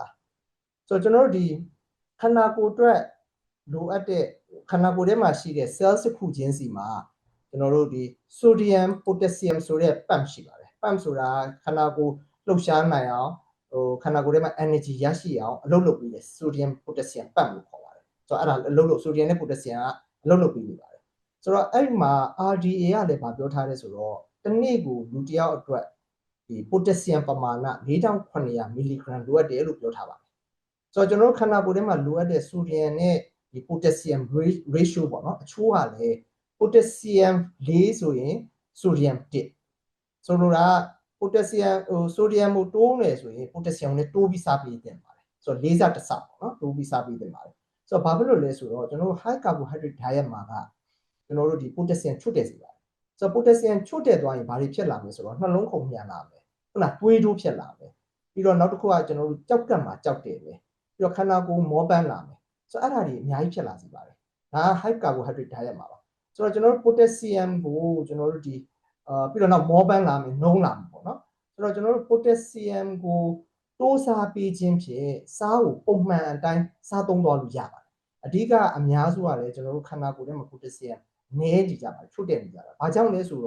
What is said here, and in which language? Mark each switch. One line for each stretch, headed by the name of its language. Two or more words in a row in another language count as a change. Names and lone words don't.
Burmese: လားဆိုတော့ကျွန်တော်တို့ဒီခန္ဓာကိုယ်အတွက်လိုအပ်တဲ့ခန္ဓာကိုယ်ထဲမှာရှိတဲ့ cell တစ်ခုချင်းစီမှာကျွန်တော်တို့ဒီ
English: sodium potassium
Burmese: ဆိုတဲ့ pump ရှိပါတယ် pump ဆိုတာခန္ဓာကိုယ်လှုပ်ရှားနိုင်အောင်ဟိုခန္ဓာကိုယ်ထဲမှာ energy ရရှိအောင်အလုပ်လုပ်ပြီးတယ်
English: sodium potassium pump
Burmese: လို့ခေါ်ပါတယ်ဆိုတော့အဲ့ဒါအလုပ်လုပ် sodium နဲ့ potassium ကအလုပ်လုပ်ပြီးနေပါတယ်ဆိုတော့ အဲ့မှာ RDA ကလည်းဗာပြောထားတယ်ဆိုတော့တစ်နေ့ကိုလူတစ်ယောက်အတွက်ဒီ potassium ပမာဏ4900 mg လိုအပ်တယ်လို့ပြောထားပါတယ်ဆိုတော့ကျွန်တော်တို့ခန္ဓာကိုယ်ထဲမှာလိုအပ်တဲ့ sodium နဲ့ဒီ
English: potassium ratio
Burmese: ပေါ့နော်အချိုးကလည်း potassium 4ဆိုရင် sodium 1ဆိုလိုတာ potassium ဟို sodium ကိုတိုးနေဆိုရင် potassium နဲ့တိုးပြီးစားပေးတင်ပါတယ်ဆိုတော့၄ဆတစ်ဆပေါ့ နော်တိုးပြီးစားပေးတင်ပါတယ်ဆိုတော့ဘာဖြစ်လို့လဲဆိုတော့ကျွန်တော်တို့
English: high carbohydrate diet
Burmese: မှာကကျွန်တော်တို့ဒီ potassium ချွတ်တယ်စီပါတယ်ဆိုတော့ potassium ချွတ်တယ်သွားရင်ဘာတွေဖြစ်လာမလဲဆိုတော့နှလုံးခုန်မြန်လာမယ်ဟုတ်လားတွေးတိုးဖြစ်လာမယ်ပြီးတော့နောက်တစ်ခုကကျွန်တော်တို့ကြောက်ကပ်မှာကြောက်တယ်ပဲပြီးတော့ခန္ဓာကိုယ်မောပန်းလာမယ်ဆိုတော့အဲ့ဒါတွေအများ ကြီးဖြစ်လာစေပါတယ်ဒါက
English: high carbohydrate diet
Burmese: မှာပါဆိုတော့ကျွန်တော်တို့ potassium ကိုကျွန်တော်တို့ဒီပြီးတော့နောက်မောပန်းလာမယ်နှုံးလာမယ်ပေါ့နော်ဆိုတော့ကျွန်တော်တို့ potassium ကိုတိုးစားပေးခြင်းဖြင့်စားကို ပုံမှန်အတိုင်းစားသုံးသွားလို့ရပါတယ်အဓိကအများစုကလည်းကျွန်တော်တို့ခန္ဓာကိုယ်ထဲမှာ potassium နည်းနေကြပါတယ်ထုတ်တယ်နေကြတာဘာကြောင့်လဲဆို